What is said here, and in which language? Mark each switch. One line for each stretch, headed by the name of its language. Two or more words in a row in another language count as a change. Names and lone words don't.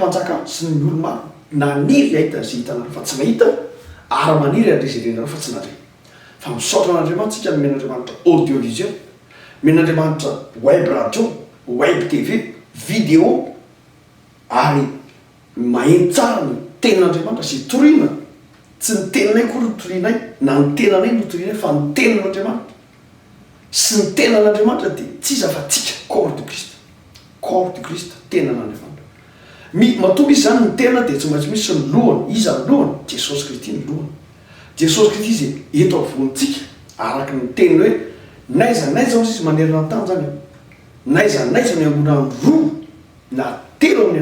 Malagasy: mpanjaka sy ny olo maro naniry ahita zay hitanareo fa tsy mahita ary maniry andrezerenareo fa tsy nandre fa misaotra n'Andriamanitra tsika men'Andriamanitra audiovisuel men'Andriamanitra
French: web radio web tv vidéo
Malagasy: ary maheno tsara ny tenin'Andriamanitra sy toriana tsy ny teninay koa no torianay na ny tenanay no torianay fa ny tenin'Andriamanitra sy ny tenan'Andriamanitra de tsy iza fa tsika corps
French: de Christ
Malagasy: tenan'Andriamanitra matombo izy zany ny tena de tsy maintsy misy ny lohany iza ny lohany Jesosy Kristy ny lohany Jesosy Kristy izy eto avonintsika araky ny teniny hoe naiza naiza izy manerana ny tany zany naiza naiza ny angonany roa na telo amin'ny